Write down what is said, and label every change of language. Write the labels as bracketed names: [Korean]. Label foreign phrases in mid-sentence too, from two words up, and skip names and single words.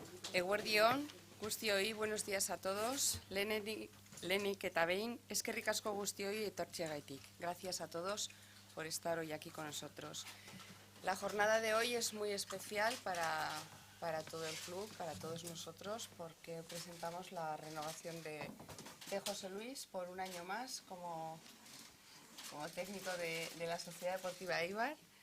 [Basque] Eguerdion, guztioi, [Spanish] buenos días a todos. [Basque] Lehenik eta behin, eskerrik asko guztioi etortzeagaitik. [Spanish] Gracias a todos por estar hoy aquí con nosotros. La jornada de hoy es muy especial para todo el club, para todos nosotros, porque presentamos la renovación de José Luis por un año más como técnico de la Sociedad Deportiva Eibar.